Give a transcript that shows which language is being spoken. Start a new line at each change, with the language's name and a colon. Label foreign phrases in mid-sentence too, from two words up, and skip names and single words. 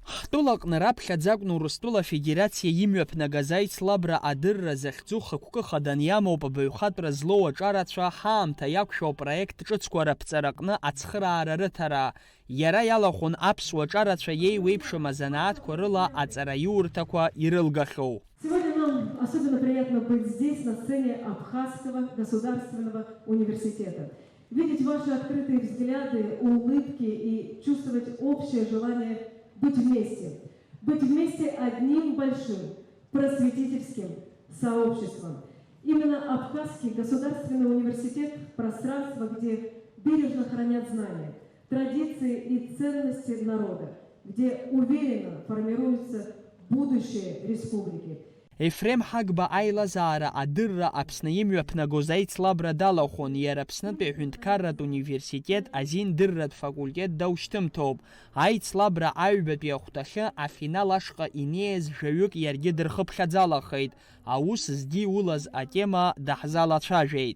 Abkhazian: Урыстәылаҟны раԥхьаӡакәны Урыстәыла Федерациа имҩаԥнагаз аицлабра адырра захьӡу хықәкы хадан иамоуп абаҩхатәра злоу аҿарацәа ҳаамҭа иақәшәо апроект ҿыцқәа раԥҵараҟны ацхыраара рыҭара. Иара иалахәын аԥсуа аҿарацәа иеиуеиԥшым азанааҭқәа рыла аҵараиурҭақәа ирылгахьоу.
Russian: Сегодня нам особенно приятно быть здесь, на сцене Абхазского государственного университета. Видеть ваши открытые взгляды, улыбки и чувствовать общее желание быть вместе. Быть вместе одним большим просветительским сообществом. Именно Абхазский государственный университет – пространство, где бережно хранят знания, традиции и ценности народа, где уверенно формируется будущее республики.
Abkhazian: Ефрем Ҳагба аилазаара адырра Аԥсны имҩаԥнагоз аицлабра далахәын, иара Аԥснытәи аҳәынҭқарратә университет азин-дырратә факультет даушьҭымҭоуп. Аицлабра аҩбатәи ахәҭахьы афинал ашҟа инеиз жәаҩык иаргьы дырхыԥхьаӡалахеит. Аус здиулаз атема даҳзалацәажәеит.